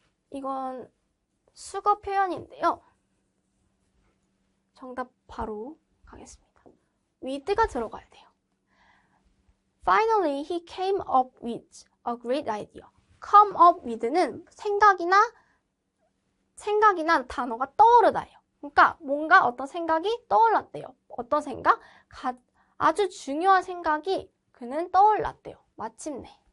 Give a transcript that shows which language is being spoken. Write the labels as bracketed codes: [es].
[ko] 이건 수거 표현인데요. 정답 바로 가겠습니다. with가 들어가야 돼요. [en] Finally, he came up with a great idea. [ko] come up with는 생각이나 단어가 떠오르다예요. 그러니까 뭔가 어떤 생각이 떠올랐대요. 어떤 생각? 아주 중요한 생각이 그는 떠올랐대요. 마침내.